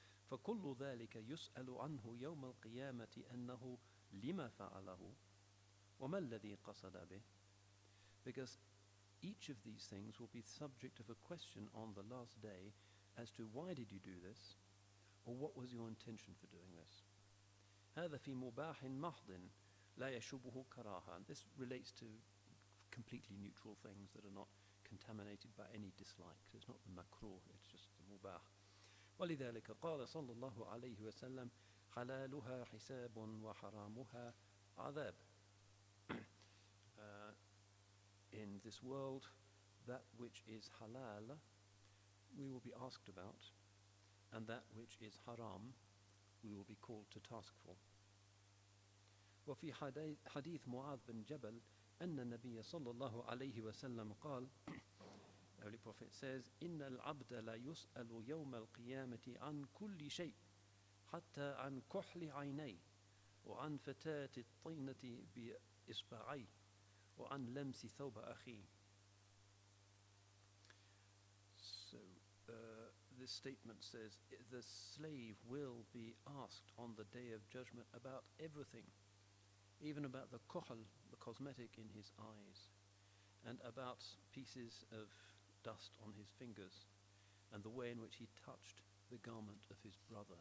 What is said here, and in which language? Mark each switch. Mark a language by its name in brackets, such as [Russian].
[Arabic] فَكُلُّ ذَلِكَ يُسْأَلُ عَنْهُ يَوْمَ الْقِيَامَةِ أَنَّهُ لِمَ فَعَلَهُ وَمَا الَّذِي قَصَدَ بِهِ. [English] Because each of these things will be subject of a question on the last day as to why did you do this, or what was your intention for doing this. [Arabic] هذا في مباح محض لا يشبه كراهة. [English] And this relates to completely neutral things that are not contaminated by any dislike. So it's not the makruh, it's just the mubah. [Arabic] ولذلك قال صلى الله عليه وسلم حلالها حساب وحرامها عذاب. [English] In this world, that which is halal we will be asked about, and that which is haram we will be called to task for. [Arabic] وفي حديث معاذ بن جبل أن النبي صلى الله عليه وسلم قال, [English] the Holy Prophet says, [Arabic] إن العبد لا يسأل يوم القيامة عن كل شيء حتى عن كحل عينيه وعن فتاة الطينة بإصبعيه وعن لمس ثوب أخيه. So [English] this statement says, the slave will be asked on the day of judgment about everything, even about the kuhl, the cosmetic in his eyes, and about pieces of dust on his fingers, and the way in which he touched the garment of his brother.